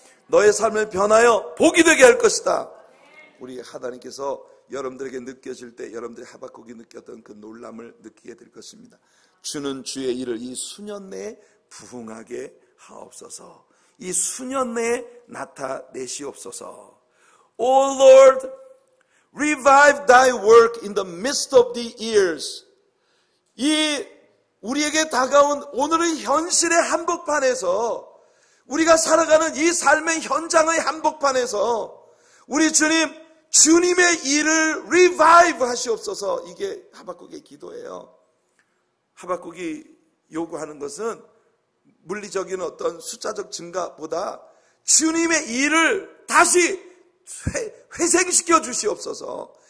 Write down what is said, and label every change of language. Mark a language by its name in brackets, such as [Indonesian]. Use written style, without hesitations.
[Korean] 너의 삶을 변하여 복이 되게 할 것이다. 우리 하나님께서 여러분들에게 느껴질 때 여러분들이 하박국이 느꼈던 그 놀람을 느끼게 될 것입니다. 주는 주의 일을 이 수년 내에 부흥하게 하옵소서. 이 수년 내에 나타내시옵소서. [English] O Lord, revive thy work in the midst of the years. [Korean] 이 우리에게 다가온 오늘의 현실의 한복판에서, 우리가 살아가는 이 삶의 현장의 한복판에서 우리 주님의 일을 revive 하시옵소서. 이게 하박국의 기도예요. 하박국이 요구하는 것은 물리적인 어떤 숫자적 증가보다 주님의 일을 다시 회생시켜 주시옵소서.